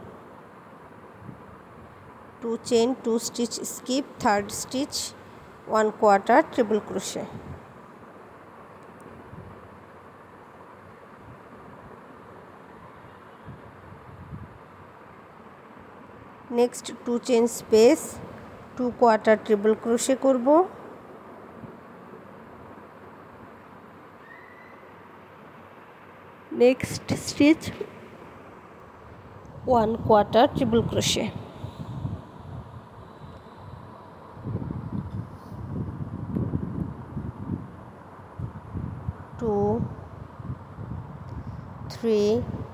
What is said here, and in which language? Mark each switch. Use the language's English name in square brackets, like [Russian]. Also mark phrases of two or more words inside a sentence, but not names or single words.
[English] 2 chain 2 stitch skip, third stitch 1 quarter triple crochet. next 2 chain space 2 quarter triple crochet करब। next stitch 1 quarter triple crochet. 2 3